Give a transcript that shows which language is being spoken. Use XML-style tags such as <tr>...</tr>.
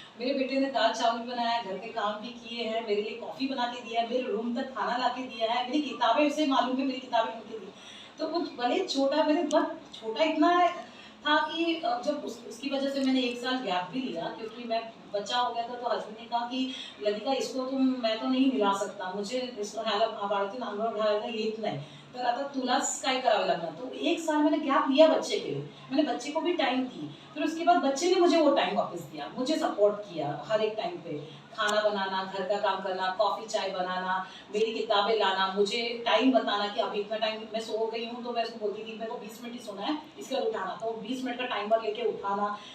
<hi>मेरे बेटे ने दाल चावल भी बनाया, घर के काम भी किए हैं, मेरे लिए कॉफ़ी बना के दिया है, मेरे रूम तक खाना ला के दिया है, मेरी किताबें, उसे मालूम है मेरी किताबें उनके दी. तो वो भले छोटा, मेरे बहुत छोटा इतना था कि जब उसकी वजह से मैंने 1 साल गैप भी लिया, क्योंकि मैं बच्चा हो गया था. तो हस्बैंड ने कहा कि ललिता इसको मैं तो नहीं मिला सकता, मुझे इसको</hi> <mr>वाढतीन अंगावर घालायला येत नाही, तर आता तुलाच काय करावं लागणार.</mr> <hi>तो 1 साल मैंने गैप लिया बच्चे के लिए, मैंने बच्चे को भी टाइम दी. फिर उसके बाद बच्चे ने मुझे वो टाइम वापस दिया, मुझे सपोर्ट किया हर एक टाइम पे. खाना बनाना, घर का काम करना, कॉफ़ी चाय बनाना, मेरी किताबें लाना, मुझे टाइम बताना कि अभी इतना टाइम मैं सो गई हूँ, तो मैं उसको बोलती थी मेरे को 20 मिनट ही सोना है, इसके बाद उठाना, तो 20 मिनट का टाइमर लेके उठाना.</hi>